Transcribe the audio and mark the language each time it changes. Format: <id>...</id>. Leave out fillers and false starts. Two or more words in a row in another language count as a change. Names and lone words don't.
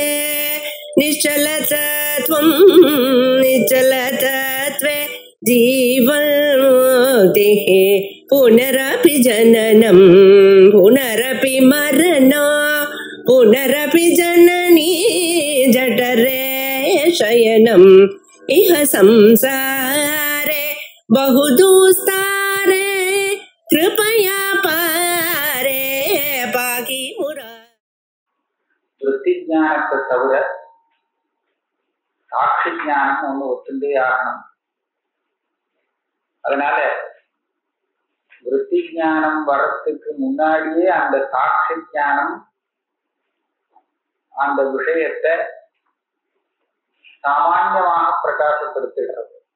<sa>निश्चलतत्वं निश्चलतत्वे जीवन्मुक्तिः पुनरपि जननं पुनरपि मरणं पुनरपि जननी जठरे शयनम् इह संसारे बहुदुस्तारे कृपया पारे पाकि मुरा.</sa> <ta>விருத்தி ஞானத்தை தவிர சாட்சி ஞானம் ஒண்ணு ஒத்துண்டே ஆகணும். அதனால விருத்தி ஞானம் வர்றதுக்கு முன்னாடியே அந்த சாட்சி ஞானம் அந்த விஷயத்தை சாமான்யமாக பிரகாசப்படுத்துகிறது.</ta>